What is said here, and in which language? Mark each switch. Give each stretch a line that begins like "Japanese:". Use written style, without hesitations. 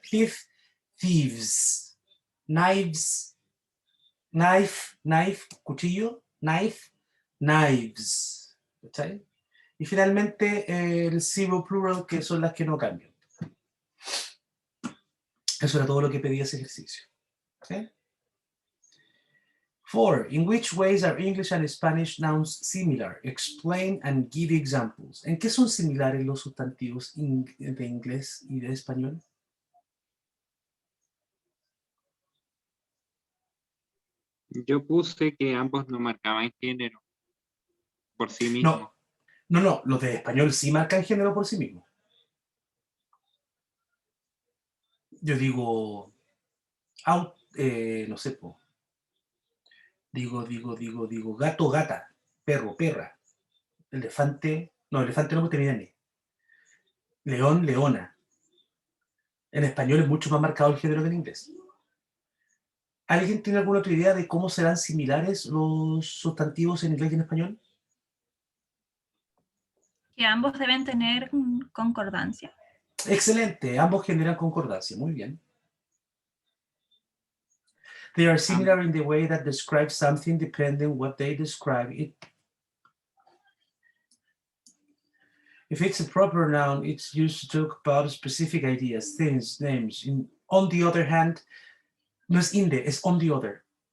English: Thief, thieves. Knives, knife, knife,
Spanish: cuchillo,
English: knife, knives.
Spanish: ¿Cachai? Y finalmente el zero plural, que son las que no cambian. Eso era todo lo que pedía ese ejercicio. ¿Okay? 4.
English: In which ways are English and Spanish nouns similar? Explain and give examples.
Spanish: ¿En qué son similares los sustantivos de inglés y de español? Yo puse que ambos no marcaban género por sí mismos. No, los de español sí marcan género por sí mismos. Yo digo, no sé, po. Digo, gato, gata, perro, perra, elefante no porque termina en E. León, leona. En español es mucho más marcado el género que en inglés. ¿Alguien tiene alguna otra idea de cómo serán similares los sustantivos en inglés y en español? Que ambos deben tener concordancia. Excelente, ambos generan concordancia, muy bien.
English: They are similar in the way that describe something depending what they describe it. If it's a proper noun, it's used to talk about specific ideas, things, names. On the other hand,
Spanish: no es
English: in the,
Spanish: es
English: on the other.